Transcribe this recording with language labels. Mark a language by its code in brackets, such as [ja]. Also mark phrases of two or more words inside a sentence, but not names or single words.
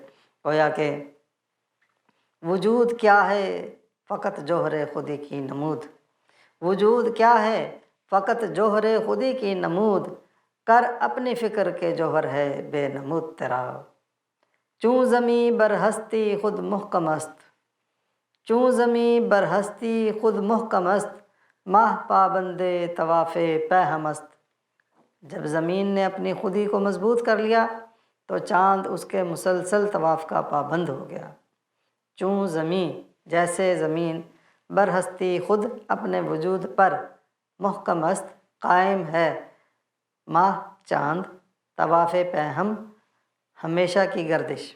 [ur] گویا کہ وجود کیا ہے فقط جوہر خودی کی نمود، وجود کیا ہے فقط جوہر خودی کی نمود، کر اپنی فکر کے جوہر ہے بے نمود تیرا۔ [fa] چوں زمیں بر ہستی خود محکم است، چوں زمیں بر ہستی خود محکم است، ماہ پابند طواف پے ہم است۔ [ur] جب زمین نے اپنی خودی کو مضبوط کر لیا تو چاند اس کے مسلسل طواف کا پابند ہو گیا۔ [fa] چوں زمیں [ur] جیسے زمین، [fa] بر ہستی خود [ur] اپنے وجود پر، [fa] محکم است [ur] قائم ہے، ماہ چاند، [fa] طواف پے ہم [ur] ہمیشہ کی گردش۔